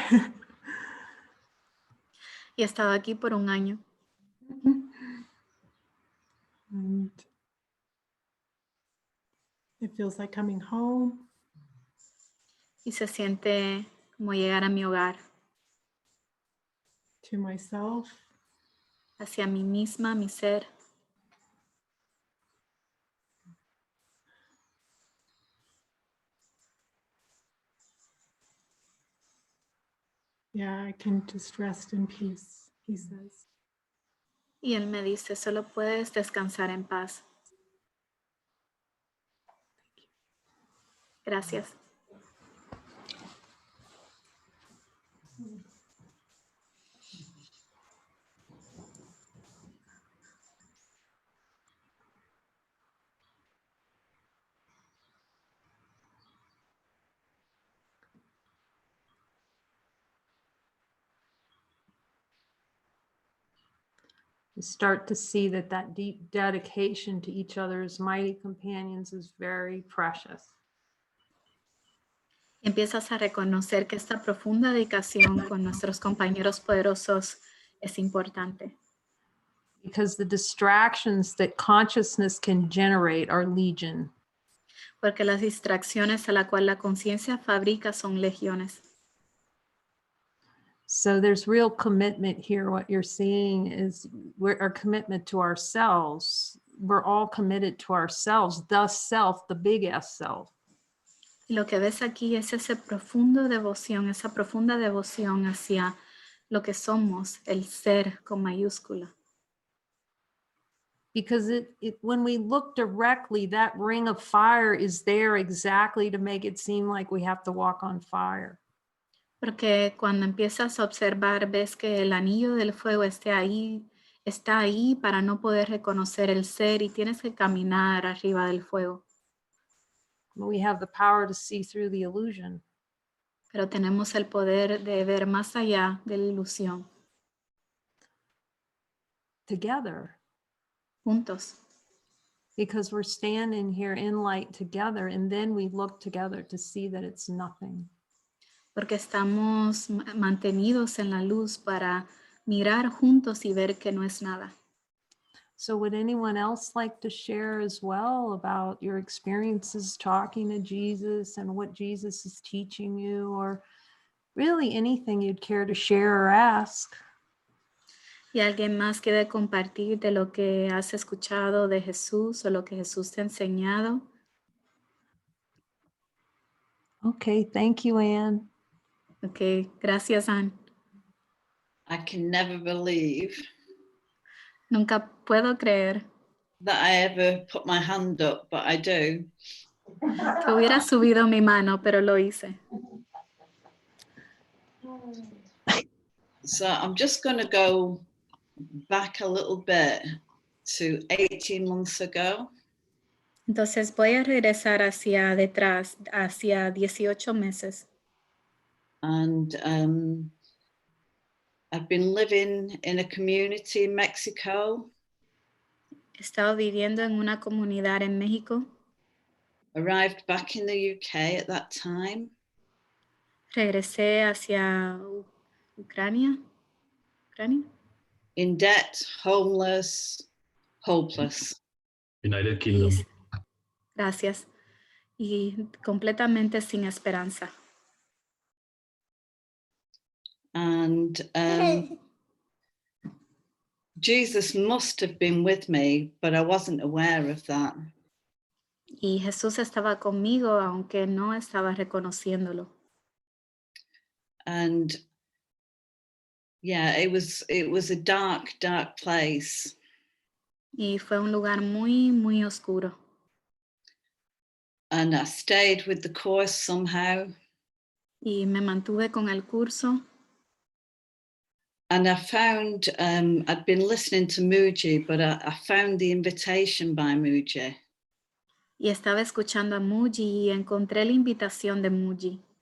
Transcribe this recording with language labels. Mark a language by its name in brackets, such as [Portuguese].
[Spanish] Y he estado aquí por 1 año. [English] And it feels like coming home. [Spanish] Y se siente como llegar a mi hogar, [English] To myself. [Spanish] hacia mí misma, mi ser. [English] Yeah, I can just rest in peace, he says. [Spanish] Y él me dice, solo puedes descansar en paz. Gracias. [English] You start to see that deep dedication to each other as mighty companions is very precious. [Spanish] Y empiezas a reconocer que esta profunda dedicación con nuestros compañeros poderosos es importante. [English] because the distractions that consciousness can generate are legion. [Spanish] Porque las distracciones a la cual la conciencia fabrica son legiones. [English] So there's real commitment here. What you're seeing is our commitment to ourselves. We're all committed to ourselves, the self, the big S self. [Spanish] Y lo que ves aquí es esa profunda devoción hacia lo que somos, el ser con mayúscula. [English] Because when we look directly, that ring of fire is there exactly to make it seem like we have to walk on fire. [Spanish] Porque cuando empiezas a observar, ves que el anillo del fuego está ahí para no poder reconocer el ser y tienes que caminar arriba del fuego. [English] We have the power to see through the illusion. [Spanish] Pero tenemos el poder de ver más allá de la ilusión. [English] Together. [Spanish] Juntos. [English] Because we're standing here in light together, and then we look together to see that it's nothing. [Spanish] Porque estamos mantenidos en la luz para mirar juntos y ver que no es nada. [English] So would anyone else like to share as well about your experiences talking to Jesus and what Jesus is teaching you, or really anything you'd care to share or ask? [Spanish] ¿Y alguien más quiere compartir de lo que has escuchado de Jesús o lo que Jesús te ha enseñado? [English] Okay, thank you, Anne. [Spanish] Ok, gracias, Ann. [English] I can never believe [Spanish] Nunca puedo creer [English] that I ever put my hand up, but I do. [Spanish] que hubiera subido mi mano, pero lo hice. [English] So I'm just going to go back a little bit to 18 months ago. [Spanish] Entonces voy a regresar hacia detrás, hacia 18 meses. [English] And I've been living in a community in Mexico. [Spanish] He estado viviendo en una comunidad en México. [English] Arrived back in the UK at that time. [Spanish] Regresé hacia Ucrania. [English] In debt, homeless, hopeless. United Kingdom. [Spanish] Gracias. Y completamente sin esperanza. [English] And Jesus must have been with me, but I wasn't aware of that. [Spanish] Y Jesús estaba conmigo, aunque no estaba reconociéndolo. [English] And yeah, it was a dark, dark place. [Spanish] Y fue un lugar muy, muy oscuro. [English] And I stayed with the course somehow. [Spanish] Y me mantuve con el curso. [English] And I found, I'd been listening to Muji, but I found the invitation by Muji. [Spanish] Y estaba escuchando a Muji y encontré la invitación de Muji.